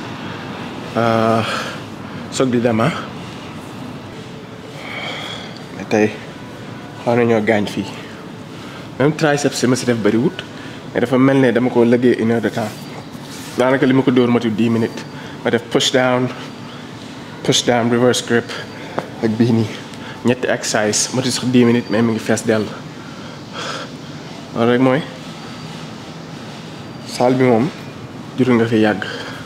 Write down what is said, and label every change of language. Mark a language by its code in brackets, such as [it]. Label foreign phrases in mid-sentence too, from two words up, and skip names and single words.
[wo] soog di dema mais tey xaw nañoo gaañ fii même triceps si ma si def bëriwut mais dafa mel ne dama ko liggéey 1 [fr] heure de temps [wo] daanaka li ma ko dóor matul 10 minutes ma def [en] push down reverse grip [wo] ak bii nii ñetti exercice matul sax 10 minutes mais mi ngi fees dell loolu rek mooy salle bi moom jurul nga fi yàgg